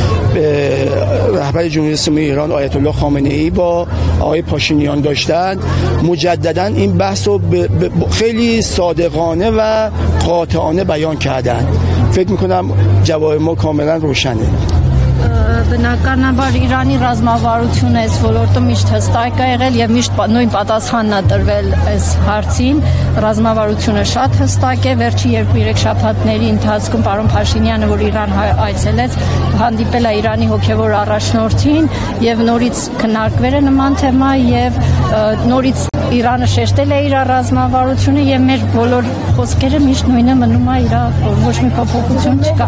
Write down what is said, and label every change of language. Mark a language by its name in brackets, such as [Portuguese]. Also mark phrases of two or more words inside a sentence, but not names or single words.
[Persian] رهبر جمهوری اسلامی ایران آیت الله خامنه ای با آقای پاشینیان داشتند، مجددا این بحث رو خیلی صادقانه و قاطعانه بیان کردند. فکر میکنم جواب ما کاملا روشنه. [Armenian] Բնականաբար Իրանի ռազմավարությունը այս ոլորտում միշտ հստակ է եղել եւ միշտ նույն պատասխանն է տրվել այս հարցին։ Ռազմավարությունը շատ հստակ է։ Վերջի 2-3 շաբաթների ընթացքում պարոն Փաշինյանը, որ Իրան այցելեց, հանդիպել է Իրանի հոգեվոր առաջնորդին եւ նորից քննարկվել է նման թեմա եւ նորից Իրանը շեշտել է իր ռազմավարությունը եւ մեր բոլոր խոսքերը միշտ նույնը մնում է, ոչ մի փոփոխություն չկա։